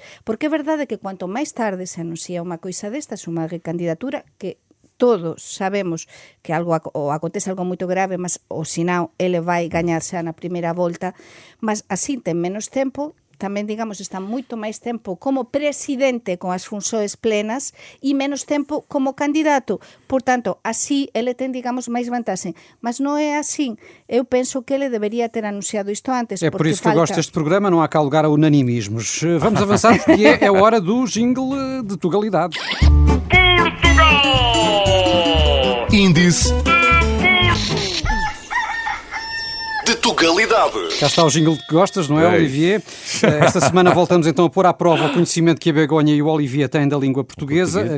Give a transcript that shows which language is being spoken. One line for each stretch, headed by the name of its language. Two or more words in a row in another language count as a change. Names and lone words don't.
Galician: Porque é verdade que cuanto máis tarde se anuncia unha coisa destas, unha recandidatura que todos sabemos que algo ou acontece algo moito grave, mas o sinal ele vai gañar xa na primeira volta, mas así ten menos tempo, tamén, digamos, está moito máis tempo como presidente con as funções plenas e menos tempo como candidato. Por tanto, así ele ten, digamos, máis vantaxe. Mas non é así. Eu penso que ele debería ter anunciado isto antes.
Portuguese: É por isso que eu gosto deste programa, não há cá lugar a unanimismos. Vamos avançar porque é hora do jingle de Tugalidade. Índice de Tugalidade. Cá está o jingle que gostas, não é, Olivier? Esta semana voltamos então a pôr à prova o conhecimento que a Begonha e o Olivier têm da língua portuguesa.